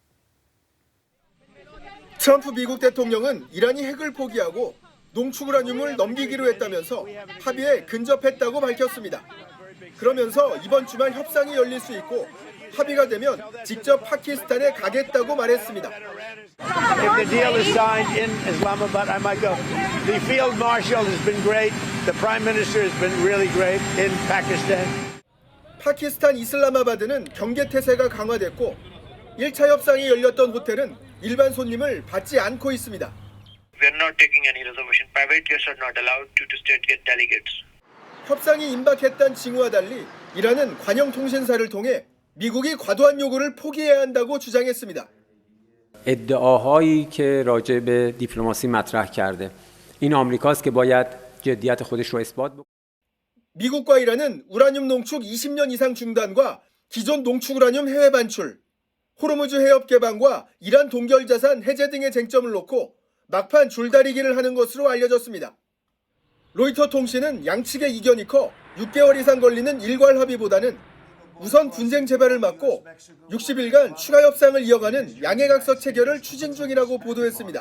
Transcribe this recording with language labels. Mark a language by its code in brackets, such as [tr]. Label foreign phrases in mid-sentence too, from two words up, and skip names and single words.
[ko] 트럼프 미국 대통령은 이란이 핵을 포기하고 농축우라늄을 넘기기로 했다면서 합의에 근접했다고 밝혔습니다. 그러면서 이번 주말 협상이 열릴 수 있고 합의가 되면 직접 파키스탄에 가겠다고 말했습니다. [en] If the deal is signed in Islamabad, I might go. The field marshal has been great. The prime minister has been really great in Pakistan. [ko] 파키스탄 이슬라마바드는 경계 태세가 강화됐고 1차 협상이 열렸던 호텔은 일반 손님을 받지 않고 있습니다. [en] We are not taking any reservation. Private guests are not allowed to the state delegates. [ko] 협상이 임박했다는 징후와 달리 이란은 관영 통신사를 통해 미국이 과도한 요구를 포기해야 한다고 주장했습니다. [fa] ادعاهایی که راجع به دیپلماسی مطرح کرده این آمریکاست که باید جدیت خودش رو اثبات بکنه. [ko] 미국과 이란은 우라늄 농축 20년 이상 중단과 기존 농축 우라늄 해외 반출, 호르무즈 해협 개방과 이란 동결 자산 해제 등의 쟁점을 놓고 막판 줄다리기를 하는 것으로 알려졌습니다. 로이터 통신은 양측의 이견이 커 6개월 이상 걸리는 일괄 합의보다는 우선 분쟁 재발을 막고 60일간 추가 협상을 이어가는 양해각서 체결을 추진 중이라고 보도했습니다.